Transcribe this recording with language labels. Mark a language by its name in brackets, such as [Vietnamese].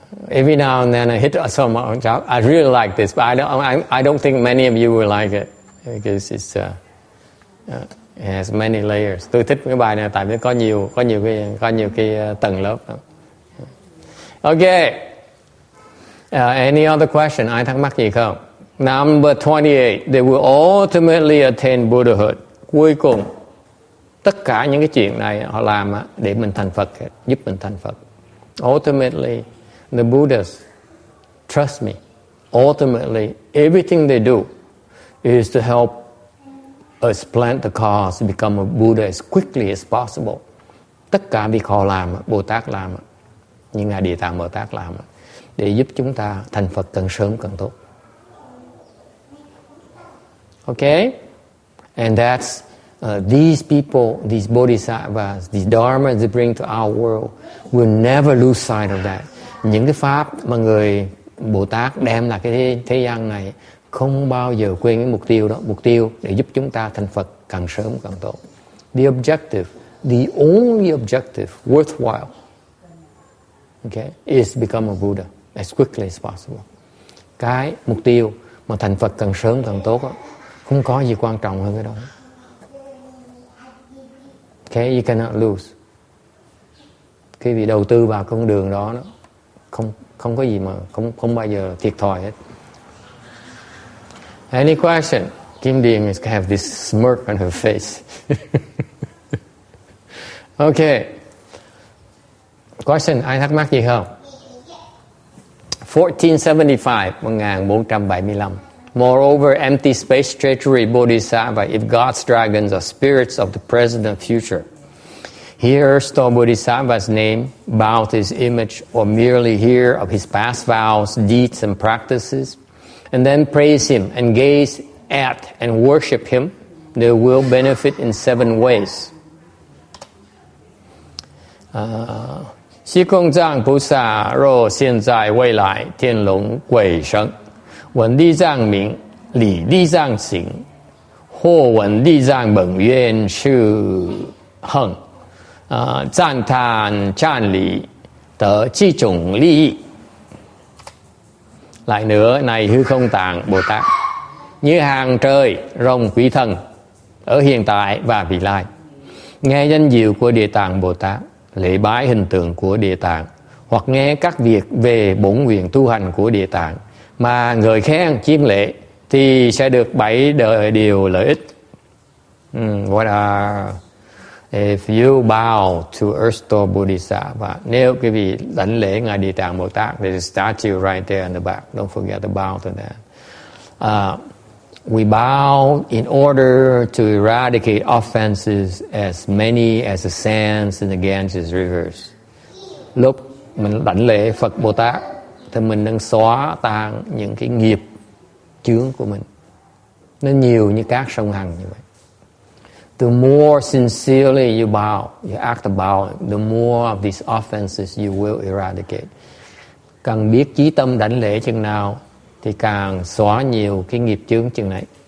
[English] Every now and then I hit some. I really like this, but I don't think many of you will like it because it has many layers. [Vietnamese] Tôi thích cái bài này tại vì có nhiều cái tầng lớp. [English] Okay. Any other question? [Vietnamese] Ai thắc mắc gì không? [English] Number 28. They will ultimately attain Buddhahood. [Vietnamese] Cuối cùng, tất cả những cái chuyện này họ làm để mình thành Phật, giúp mình thành Phật. [English] Ultimately, the Buddhas, trust me, ultimately, everything they do is to help us plant the cause to become a Buddha as quickly as possible. [Vietnamese] Tất cả việc họ làm, Bồ Tát làm, như Ngài Địa Tạng Bồ Tát làm, để giúp chúng ta thành Phật càng sớm càng tốt. [English] Okay? And that's these people, these bodhisattvas, these dharmas they bring to our world will never lose sight of that. [Vietnamese] Những cái pháp mà người Bồ Tát đem lại cái thế gian này không bao giờ quên cái mục tiêu đó, mục tiêu để giúp chúng ta thành Phật càng sớm càng tốt. [English] The objective, the only objective worthwhile, okay, is become a Buddha as quickly as possible. [Vietnamese] Cái mục tiêu mà thành Phật càng sớm càng tốt đó, không có gì quan trọng hơn cái đó. [English] Okay, you cannot lose. [Vietnamese] Khi bị đầu tư vào con đường đó, không có gì mà không bao giờ thiệt thòi hết. [English] Any question? Kim Điền has this smirk on her face. Okay. [Vietnamese] Question, ai thắc mắc gì không? [English] 1475, 1475. Moreover, empty space treasury bodhisattva, if God's dragons are spirits of the present and future. Hear Earth Store Bodhisattva's name, bow to his image, or merely hear of his past vows, deeds, and practices, and then praise him and gaze at and worship him, they will benefit in 7 ways. [Vietnamese] Xí công [Chinese] 藏菩萨若现在未来天龙鬼神闻地藏名理地藏行或闻地藏本愿是恒赞叹赞礼得几种利益. [Vietnamese] Lại nữa, này hư không tạng Bồ Tát, như hàng trời rồng quỷ thần ở hiện tại và vị lai, nghe danh diệu của Địa Tạng Bồ Tát, lễ bái hình tượng của Địa Tạng, hoặc nghe các việc về bổn nguyện tu hành của Địa Tạng mà người khen chiêm lễ, thì sẽ được 7 điều lợi ích. [English] What are if you bow to Earth Store Bodhisattva? [Vietnamese] Nếu quý vị đảnh lễ ngài Địa Tạng Bồ Tát, [English] there's a statue right there in the back. Don't forget to bow to that. We bow in order to eradicate offenses as many as the sands in the Ganges rivers. [Vietnamese] Lúc mình đảnh lễ Phật Bồ Tát thì mình đang xóa tan những cái nghiệp chướng của mình. Nó nhiều như các sông Hằng như vậy. [English] The more sincerely you bow, you act about it, the more of these offenses you will eradicate. [Vietnamese] Càng biết chí tâm đảnh lễ chừng nào thì càng xóa nhiều cái nghiệp chướng chừng này.